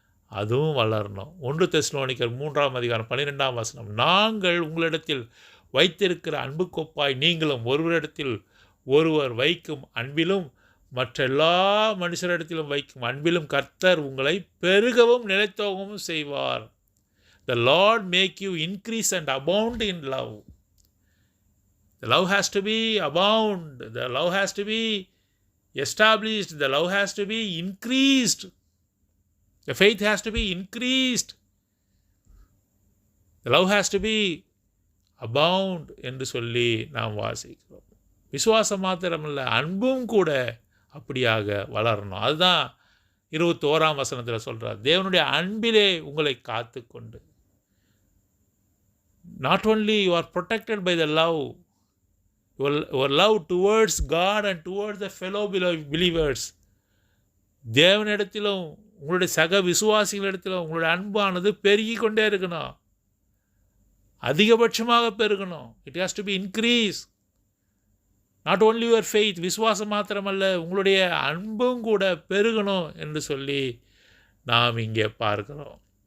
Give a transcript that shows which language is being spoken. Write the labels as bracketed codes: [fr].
[ta] அதுவும் வளரணும். 1 தெசலோனிக்கர் 3:12 நாங்கள் உங்களிடத்தில் வைத்திருக்கிற அன்பு கொப்பாய் நீங்களும் ஒருவரிடத்தில் ஒருவர் வைக்கும் அன்பிலும் மற்ற எல்லா மனுஷரிடத்திலும் வைக்கும் அன்பிலும் கர்த்தர் உங்களை பெருகவும் நிலைத்தோகவும் செய்வார். [en] The Lord make you increase and abound in love. The love has to be abound. The love has to be established. The love has to be increased. The faith has to be increased. The love has to be abound [ta] என்று சொல்லி நாம் வாசிக்கிறோம். விசுவாசம் மாத்திரமல்ல, அன்பும் கூட அப்படியாக வளரணும். அதுதான் 21 சொல்கிறார். தேவனுடைய அன்பிலே உங்களை காத்து கொண்டு. [en] Not only you are protected by the love, your love towards God and towards the fellow believers. [ta] தேவனிடத்திலும் உங்களுடைய சக விசுவாசிகளிடத்திலும் உங்களுடைய அன்பானது பெருகி கொண்டே இருக்கணும், அதிகபட்சமாக பெருகணும். [en] It has to be increase. Not only your faith, [ta] விசுவாசம் மாத்திரமல்ல, உங்களுடைய அன்பும் கூட பெருகணும் என்று சொல்லி நாம் இங்கே பார்க்கிறோம்.